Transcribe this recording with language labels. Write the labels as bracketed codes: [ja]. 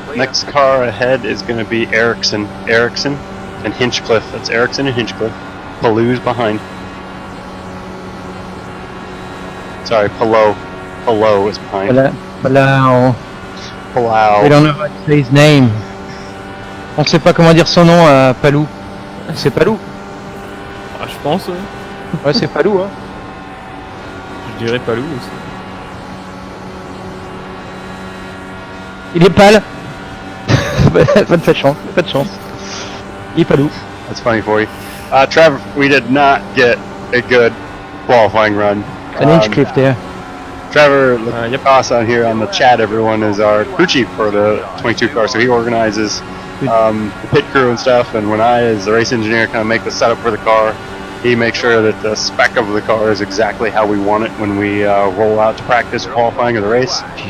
[en] Next car ahead is going to be Ericsson and Hinchcliffe. That's Ericsson and Hinchcliffe. Palou's behind. Sorry, Palau is behind. Palau. We don't know how to say his name. [fr] On sait pas comment dire son nom à Palou. C'est Palou. Ah, je pense, ouais. Ouais, c'est Palou, hein. Je dirais Palou aussi. Il est pâle. Pas de chance, pas de chance. Il est Palou. [en] That's funny for you. Trevor, we did not get a good qualifying run. An inch cliff there. Trevor Lacoste on here on the chat, everyone, is our crew chief for the 22 car, so he organizes the pit crew and stuff, and when I, as the race engineer, kind of make the setup for the car, he makes sure that the spec of the car is exactly how we want it when we roll out to practice qualifying of the race.